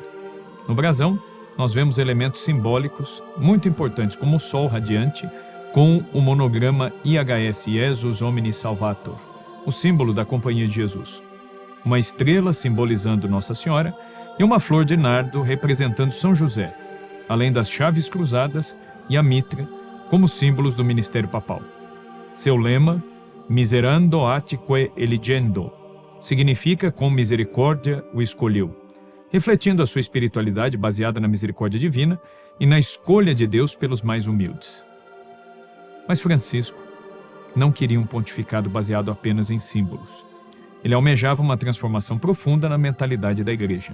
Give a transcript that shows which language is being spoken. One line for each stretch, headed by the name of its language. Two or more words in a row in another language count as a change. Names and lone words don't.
Portuguese: No brasão, nós vemos elementos simbólicos muito importantes, como o sol radiante, com o monograma IHS,
Latin: Jesus Omni Salvator,
Portuguese: o símbolo da Companhia de Jesus. Uma estrela simbolizando Nossa Senhora e uma flor de nardo representando São José, além das chaves cruzadas e a mitra, como símbolos do ministério papal. Seu lema,
Latin: Miserando atque eligendo,
Portuguese: significa com misericórdia o escolheu, refletindo a sua espiritualidade baseada na misericórdia divina e na escolha de Deus pelos mais humildes. Mas Francisco não queria um pontificado baseado apenas em símbolos. Ele almejava uma transformação profunda na mentalidade da Igreja.